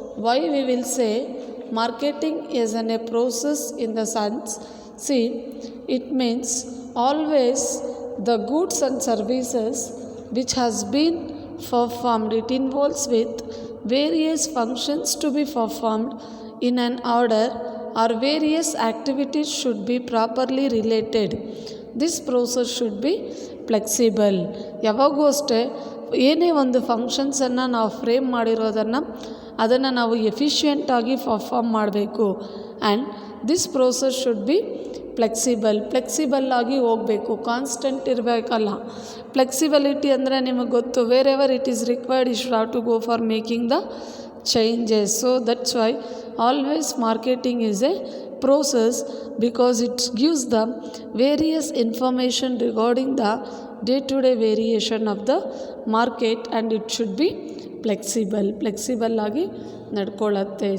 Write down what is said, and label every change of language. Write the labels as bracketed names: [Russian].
[English] Why we will say marketing is a process in the sense, see, it means always the goods and services which has been performed, it involves with various functions to be performed in an order, or various activities should be properly related. This process should be flexible. [Kannada] ಯಾವಾಗೂ ಅಷ್ಟೇ ಏನೇ ಒಂದು ಫಂಕ್ಷನ್ಸನ್ನು ನಾವು frame ಮಾಡಿರೋದನ್ನು ಅದನ್ನು ನಾವು ಎಫಿಷಿಯೆಂಟಾಗಿ perform ಮಾಡಬೇಕು. [English] and this process should be flexible [Kannada] ಆಗಿ ಹೋಗಬೇಕು, ಕಾನ್ಸ್ಟೆಂಟ್ ಇರಬೇಕಲ್ಲ. ಫ್ಲೆಕ್ಸಿಬಿಲಿಟಿ ಅಂದರೆ ನಿಮಗೆ ಗೊತ್ತು, [English] Wherever it is required you should have to go for making the changes. So that's why always marketing is a process, because it gives the various information regarding the day-to-day variation of the market, and it should be flexible [Kannada] ಆಗಿ ನಡ್ಕೊಳ್ಳುತ್ತೆ.